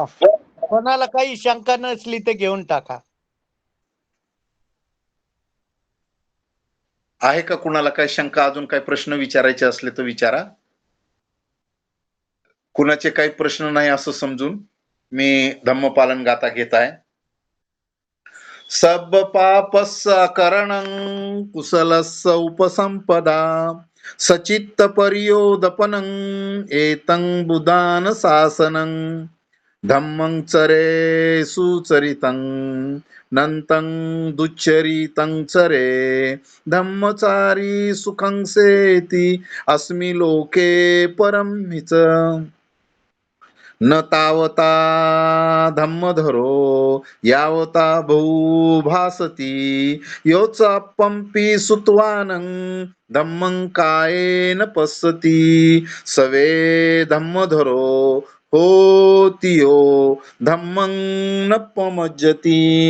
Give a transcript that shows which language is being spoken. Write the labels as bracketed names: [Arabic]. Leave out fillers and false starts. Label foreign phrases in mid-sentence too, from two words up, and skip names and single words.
[Marathi] कोणाला काही शंका नसली तर घेऊन टाका. आहे का कुणाला काही शंका, अजून काही प्रश्न विचारायचे असले तर विचारा. कुणाचे काही प्रश्न नाही असं समजून मी धम्मपालन गाथा घेत आहे. [Pali] सब पापस्य करणं कुशलस्य उपसंपदा सचित्त पर्योदपनं एतं बुधान शासनं धम्मं चरे सुचरितं नंतं दुच्चरितं चरे धम्मचारी सुखं सेति अस्मि लोके परं हिच न तावता धम्मधरो यावता बहु भासती योचापंपी सुत्वानं धम्मं कायेन पश्यति सवे धम्मधरो होतियो धम्मं नपमज्जति